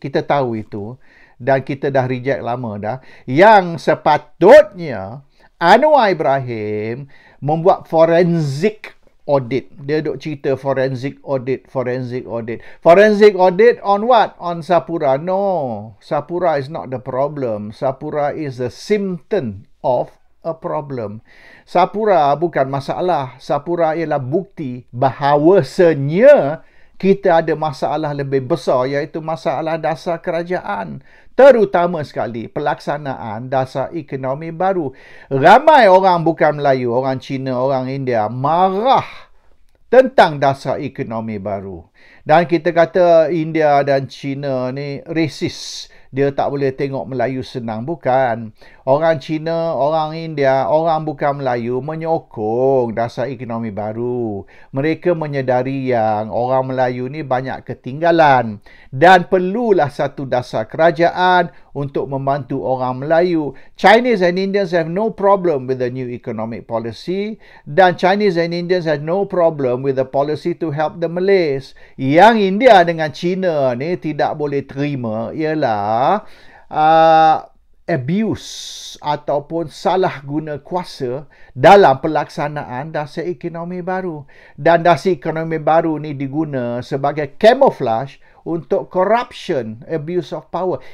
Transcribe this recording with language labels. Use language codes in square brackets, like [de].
[ms] Kita tahu itu dan kita dah reject lama dah. Yang sepatutnya Anwar Ibrahim membuat forensic audit. Dia duk cerita [en] forensic audit. Forensic audit on what? On Sapura. No, Sapura is not the problem. Sapura is the symptom of a problem. [ms] Sapura bukan masalah. Sapura ialah bukti bahawasanya kita ada masalah lebih besar, iaitu masalah dasar kerajaan. Terutama sekali pelaksanaan dasar ekonomi baru. Ramai orang bukan Melayu, orang Cina, orang India marah tentang dasar ekonomi baru. Dan kita kata India dan Cina ni racist. Dia tak boleh tengok Melayu senang. Bukan. Orang Cina, orang India, orang bukan Melayu menyokong dasar ekonomi baru. Mereka menyedari yang orang Melayu ni banyak ketinggalan. Dan perlulah satu dasar kerajaan untuk membantu orang Melayu. [en] Chinese and Indians have no problem with the new economic policy. Dan Chinese and Indians have no problem with the policy to help the Malays. [ms] Yang India dengan Cina ni tidak boleh terima ialah abuse ataupun salah guna kuasa dalam pelaksanaan dasar ekonomi baru. Dan dasar ekonomi baru ni diguna sebagai camouflage untuk [en] corruption, abuse of power.